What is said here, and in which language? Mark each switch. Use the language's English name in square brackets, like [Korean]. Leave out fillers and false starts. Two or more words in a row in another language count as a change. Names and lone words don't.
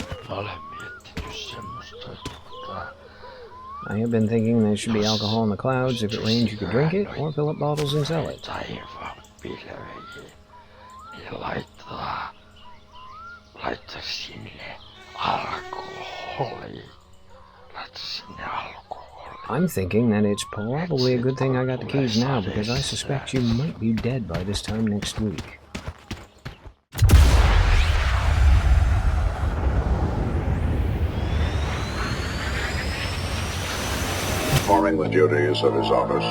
[Finnish] Olen miettinyt semmoista, että [English] I have been thinking there should be alcohol in the clouds. If it rains, you could drink it, or fill up bottles and sell it. [Finnish] taivaan pilveihin, niin laittaa sinne alkoholi. Laittaa sinne alkoholi. [English] I'm thinking that it's probably a good thing I got the keys now, because I suspect you might be dead by this time next week. Performing the duties of his office.